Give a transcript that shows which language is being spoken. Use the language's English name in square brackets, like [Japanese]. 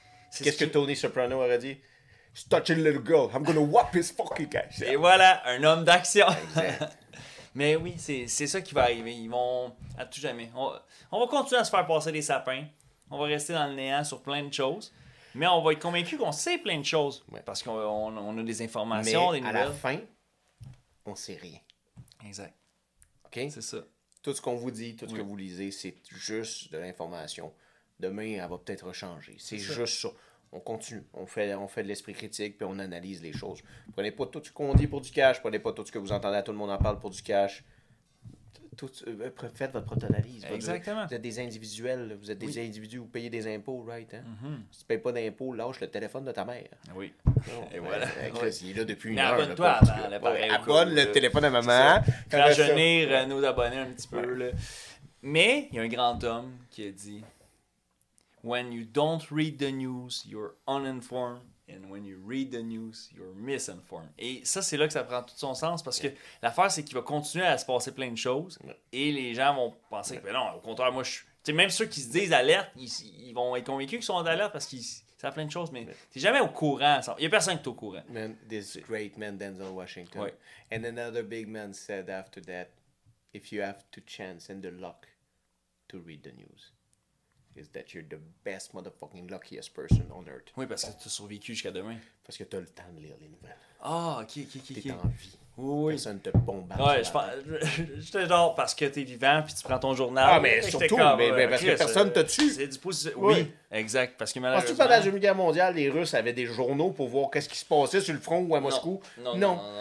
[French] Qu'est-ce que Tony Soprano aurait dit? [English] He's touching a little girl. I'm gonna whop his fucking ass. [French] Et voilà, un homme d'action. Mais oui, c'est ça qui va arriver. Ils vont, à tout jamais. On va continuer à se faire passer des sapins. On va rester dans le néant sur plein de choses. Mais on va être convaincu qu'on sait plein de choses. Ouais. Parce qu'on a des informations, des nouvelles. À la fin, on sait rien. Exact. OK? C'est ça. Tout ce qu'on vous dit, tout ce que vous lisez, c'est juste de l'information. Demain, elle va peut-être changer. C'est juste ça. On continue. On fait de l'esprit critique, puis on analyse les choses. Prenez pas tout ce qu'on dit pour du cash. Prenez pas tout ce que vous entendez à tout le monde en parle pour du cash. Faites votre propre analyse. Exactement. Vous êtes des individuels. Vous êtes des individus. Vous payez des impôts, right? Hein? Si tu ne payes pas d'impôts, lâche le téléphone de ta mère. Oui. Et voilà. Il est là depuis une heure. Abonne-toi à l'appareil. Abonne le téléphone à maman. Rajeunir nos abonnés un petit peu. Là. Mais il y a un grand homme qui a dit... [English] When you don't read the news, you're uninformed. And when you read the news, you're misinformed. [French] Et ça, c'est là que ça prend tout son sens parce que l'affaire, c'est qu'il va continuer à se passer plein de choses et les gens vont penser que non, au contraire, moi, je suis. Même ceux qui se disent alerte, ils vont être convaincus qu'ils sont d'alerte parce qu'ils savent plein de choses, mais t'es jamais au courant. Il n'y a personne qui est au courant. [English] This great man, Denzel Washington. And another big man said after that, if you have the chance and the luck to read the news, is that you're the best motherfucking luckiest person on earth. [French] Oui, parce que tu as survécu jusqu'à demain. Parce que tu as le temps de lire les nouvelles. Ah, ok. T'es en vie. Oui. Personne te bombarde. Ouais, j'étais genre parce que t'es vivant puis tu prends ton journal. Ah, mais surtout, mais parce que personne te tue. C'est du positif. Oui, exact. Parce que malheureusement. Penses-tu que pendant la Deuxième Guerre mondiale, les Russes avaient des journaux pour voir qu'est-ce qui se passait sur le front ou à Moscou? Non.